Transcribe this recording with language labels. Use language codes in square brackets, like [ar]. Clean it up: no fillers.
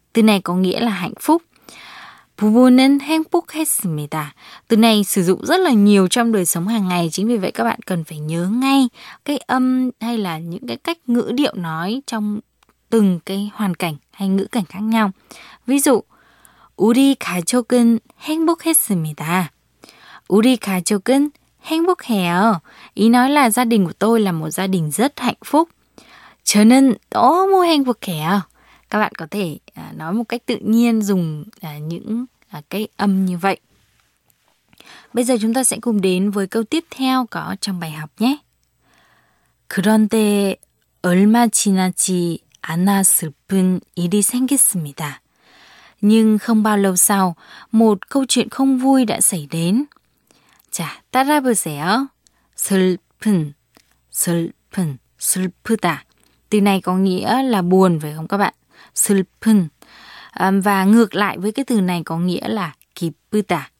[vi] Từ này có nghĩa là hạnh phúc. [ko] 부부는 행복했습니다. [vi] Từ này sử dụng rất là nhiều trong đời sống hàng ngày. Chính vì vậy các bạn cần phải nhớ ngay cái âm hay là những cái cách ngữ điệu nói trong từng cái hoàn cảnh hay ngữ cảnh khác nhau. Ví dụ [ko] 우리 가족은 행복했습니다. 우리 가족은 행복해요. [vi] Ý nói là gia đình của tôi là một gia đình rất hạnh phúc. [ko] 저는 너무 행복해요. [vi] Các bạn có thể nói một cách tự nhiên dùng những cái âm như vậy. Bây giờ chúng ta sẽ cùng đến với câu tiếp theo có trong bài học nhé. [ko] 그런데 얼마 지나지 않아 슬픈 일이 생겼습니다. [vi] Nhưng không bao lâu sau, một câu chuyện không vui đã xảy đến. [ko] 자, 따라해보세요. 슬픈, 슬픈, 슬프다. [vi] Từ này có nghĩa là buồn phải không các bạn? [ko] 슬픈. [vi] Và ngược lại với cái từ này có nghĩa là 기쁘다.